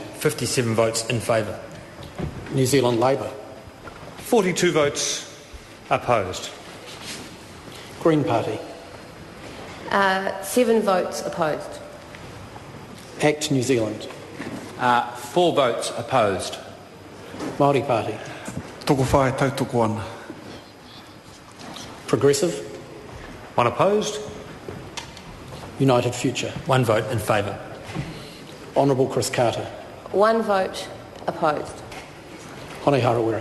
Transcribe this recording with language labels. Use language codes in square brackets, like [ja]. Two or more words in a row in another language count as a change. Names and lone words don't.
[en] 57 votes in favour. New Zealand Labour. 42 votes opposed. Green Party. 7 votes opposed. ACT New Zealand. 4 votes opposed. Māori Party. [mi] Toko whai tautoko ana. [en] Progressive. 1 opposed. United Future. 1 vote in favour. Honourable Chris Carter. 1 vote opposed. Hone Harawira.